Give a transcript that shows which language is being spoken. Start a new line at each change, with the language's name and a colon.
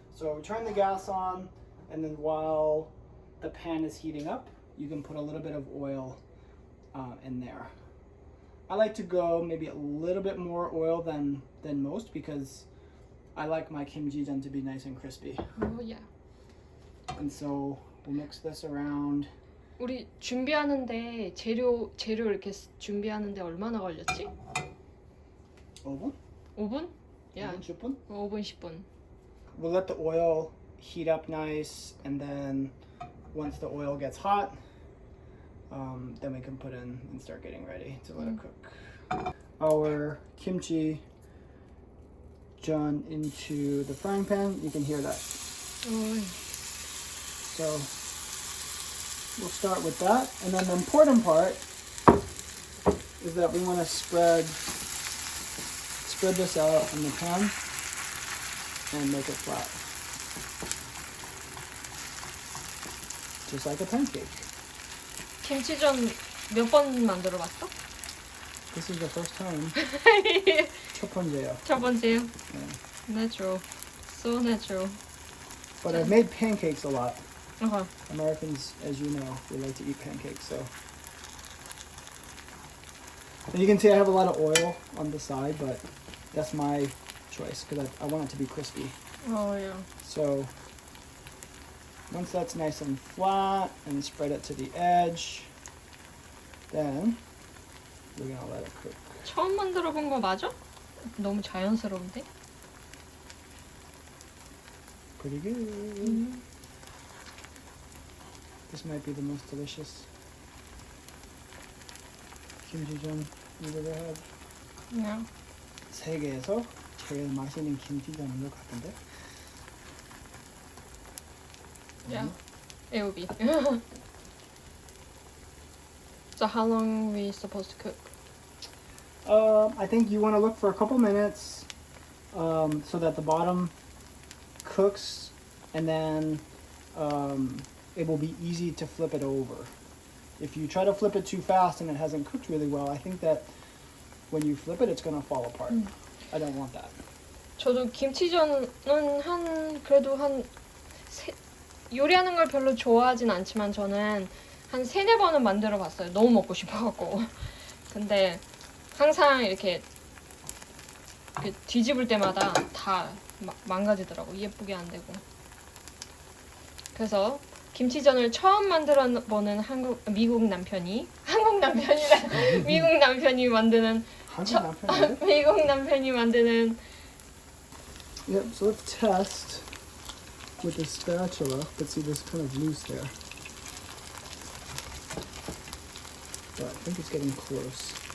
English: So we turn the gas on, and then while the pan is heating up, you can put a little bit of oil in there. I like to go maybe a little bit more oil than most, because I like my kimchi전 to be nice and crispy. Oh, yeah. And so we'll mix this around.
Korean: 우리 준비하는데 재료 이렇게 준비하는데 얼마나 걸렸지? 5분? 5분?
English: Yeah.
Korean: 5분, 10분? 5분, 10분.
English: We'll let the oil heat up nice, and then once the oil gets hot, then we can put in and start getting ready to let it cook. Our kimchi John into the frying pan. You can hear that. Oh. So we'll start with that, and then the important part is that we want to spread this out in the pan and make it flat, just like a pancake.
Korean: 김치전 몇 번 만들어 봤어?
English: This is the first time.
Korean: 첫 번째요. 첫 번째요.
English: Yeah. Natural. So natural. But I've made pancakes a lot. Uh-huh. Americans, as you know, we like to eat pancakes, so. And you can see I have a lot of oil on the side, but that's my choice, because I want it to be crispy. Oh, yeah. So once that's nice and flat and spread it to the edge, then we're gonna let it cook.
Korean: 처음 만들어 본 거 맞아? 너무 자연스러운데?
English: Pretty good. This might be the most delicious kimchi전 you've ever had. Yeah.
Korean: 세계에서 제일 맛있는 김치전인 것 같은데?
English: Yeah. It will be. So how long are we supposed to cook? I think you want to look for a couple minutes so that the bottom cooks, and then it will be easy to flip it over. If you try to flip it too fast and it hasn't cooked really well, I think that when you flip it, it's going to fall apart. I don't want that.
Korean: 저도 김치전은 그래도 요리하는 걸 별로 좋아하진 않지만 저는 한 3-4번은 만들어 봤어요. 너무 먹고 싶어갖고. 근데 항상 이렇게 뒤집을 때마다 다 망가지더라고. 예쁘게 안 되고. 그래서 김치전을 처음 만들어 보는 미국 남편이 만드는 미국 남편이 만드는
English: Yep, so let's test with the spatula, but see this kind of loose there. But I think it's getting close.